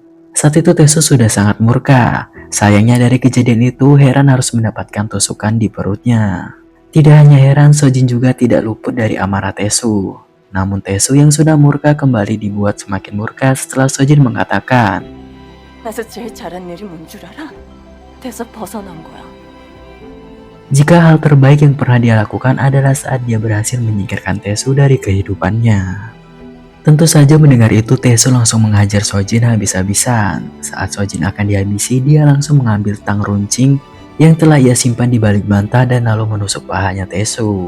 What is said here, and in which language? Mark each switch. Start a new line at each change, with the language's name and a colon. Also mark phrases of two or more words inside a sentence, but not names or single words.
Indonesian: Saat itu Taesu sudah sangat murka. Sayangnya dari kejadian itu, Heran harus mendapatkan tusukan di perutnya. Tidak hanya Heran, Sojin juga tidak luput dari amarah Taesu. Namun Taesu yang sudah murka kembali dibuat semakin murka setelah Sojin mengatakan,
Korean: 나에서 제일 잘한 일이 뭔 줄 알아? 돼서 벗어난 거야.
Indonesian: jika hal terbaik yang pernah dia lakukan adalah saat dia berhasil menyingkirkan Taesu dari kehidupannya. Tentu saja mendengar itu Taesu langsung menghajar Sojin habis-habisan. Saat Sojin akan dihabisi, dia langsung mengambil tang runcing yang telah ia simpan di balik bantal dan lalu menusuk pahanya Taesu.